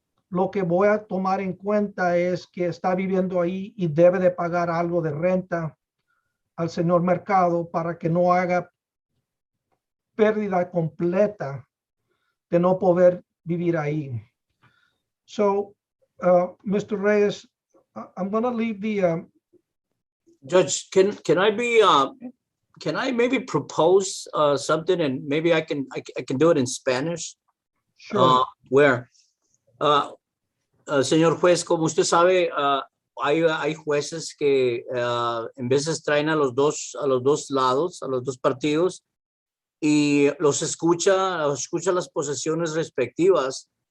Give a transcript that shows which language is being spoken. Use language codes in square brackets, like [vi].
[es] Lo que voy a tomar en cuenta es que está viviendo ahí y debe de pagar algo de renta al señor Mercado para que no haga pérdida completa de no poder vivir ahí. [en] So, Mr. Reyes, I'm going to leave the Judge, can I maybe propose something, and maybe I can do it in Spanish? sure. [es] Where, señor juez, como usted sabe, hay jueces que en veces traen a los dos lados, a los dos partidos, y los escucha las posesiones respectivas.